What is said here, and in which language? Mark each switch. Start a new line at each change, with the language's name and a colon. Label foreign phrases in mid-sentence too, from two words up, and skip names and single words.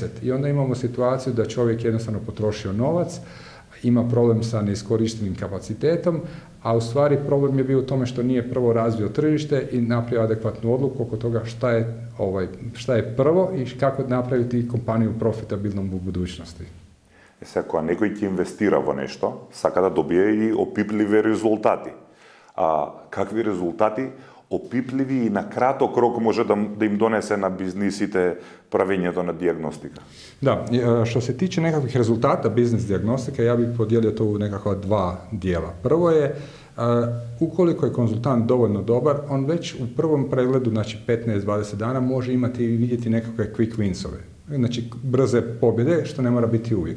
Croatian: I onda imamo situaciju da čovjek jednostavno potrošio novac, ima problem sa neiskorištenim kapacitetom, a u stvari problem je bio u tome što nije prvo razvio tržište i napravio adekvatnu odluku oko toga šta je prvo i kako napraviti kompaniju profitabilnom u budućnosti.
Macedonian: Ако некој ќе инвестира во нешто, сака да добие и опипливи резултати. А какви резултати опипливи и на краток рок може да им донесе на бизнисите правењето на дијагностика?
Croatian: Da, što se tiče nekakvih rezultata biznis dijagnostike, ja bih podijelio to u nekakva 2 dijela. Prvo je, ukoliko je konzultant dovoljno dobar, on već u prvom pregledu, znači 15-20 dana, može imati i vidjeti nekakve
English: quick winsove.
Croatian: Znači, brze pobjede, što ne mora biti uvijek.